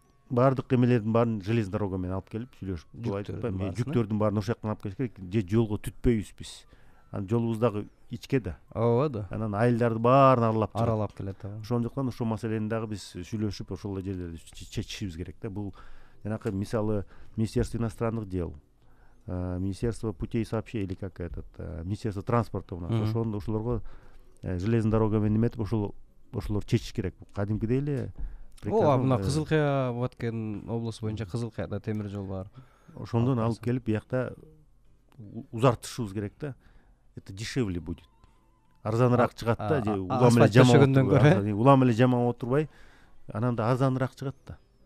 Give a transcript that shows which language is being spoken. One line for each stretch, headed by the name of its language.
Kyrgyz: баардык эмелердин баарын
Russian: железный дорога
Kyrgyz: менен алып келип сүйлөшүп, бул айтпайм, жүктөрдүн баарын ошол жактан алып келиш керек, же жолго түтпөйбүз биз. Анан жолубуз дагы ичке да. ооба да. Анан айылдарды баарын аралап келет. Ошондуктан ошол маселени дагы биз сүйлөшүп ошол жерлерди чечишибиз керек да. Бул жанакы мисалы
Russian: Министерство иностранных дел, Министерство путей сообщения или как Министерство транспорта у нас,
Kyrgyz: ошолорго
Russian: железный дорога
Kyrgyz: менен эметип ошолор чечиш керек. Кадимкидей эле ооба, мына Кызыл Кыя Баткен облусу боюнча Кызыл Кыяда темир жол бар. Ошондон алып келип биякта узартышыбыз керек да.
Russian: Это дешевле будет.
Kyrgyz: Арзаныраак чыгат да, же улам эле жамап улам эле жамап отурбай, анан да арзаныраак чыгат да.